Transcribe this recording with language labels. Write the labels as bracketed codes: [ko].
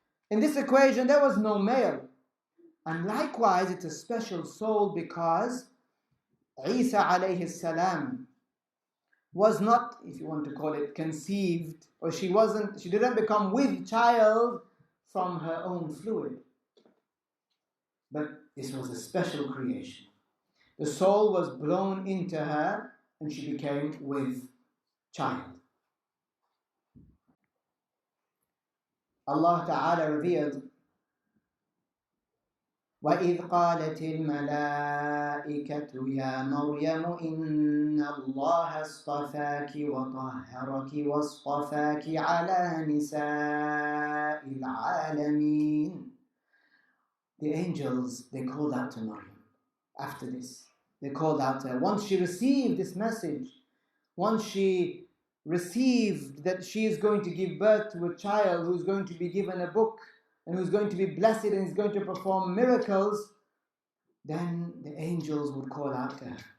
[en] In this equation, there was no male. And likewise, it's a special soul because Isa alayhi salam was not, if you want to call it, conceived, or she didn't become with child from her own fluid. But this was a special creation. The soul was blown into her and she became with child. Allah Ta'ala revealed, [ar] وَإِذْ قَالَتِ الْمَلَائِكَةُ يَا مَرْيَمُ إِنَّ اللَّهَ اصْطَفَاكِ وَطَهَّرَكِ وَاصْطَفَاكِ عَلَى نِسَاءِ الْعَالَمِينَ. [en] The angels, they called out to Maryam after this. They called out to her. Once she received this message, once she received that she is going to give birth to a child who's going to be given a book and who's going to be blessed and is going to perform miracles, then the angels would call out to her.